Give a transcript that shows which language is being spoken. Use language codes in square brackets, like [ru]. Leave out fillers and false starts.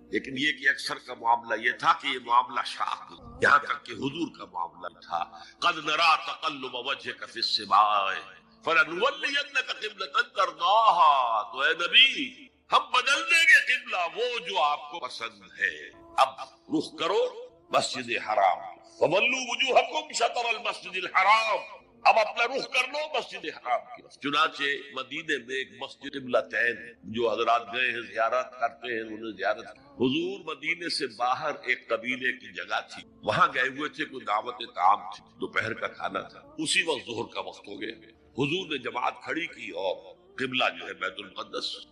[ur] لیکن یہ کہ اکثر کا معاملہ یہ تھا کہ یہ معاملہ شاخ، یہاں تک کہ حضور کا معاملہ تھا [ar] قد نرا تقلب وجهك في السماء فلنولینک قبلۃ ترضاها. [ur] تو اے نبی ہم بدل دیں گے قبلہ وہ جو آپ کو پسند ہے. اب رخ کرو مسجد حرام. [ar] فولوا وجوہکم شطر المسجد الحرام. [ur] اب اپنا رخ کر لو مسجد حرام کی طرف. چنانچہ مدینے میں ایک مسجد قبلتین ہے. جو حضرات گئے ہیں زیارت کرتے ہیں انہیں زیارت. حضور مدینے سے باہر ایک قبیلے کی جگہ تھی, وہاں گئے ہوئے تھے, کوئی دعوت طعام تھی, دوپہر کا کھانا تھا. اسی وقت ظہر کا وقت ہو گیا. حضور نے جماعت کھڑی کی اور قبلہ جو ہے بیت المقدس.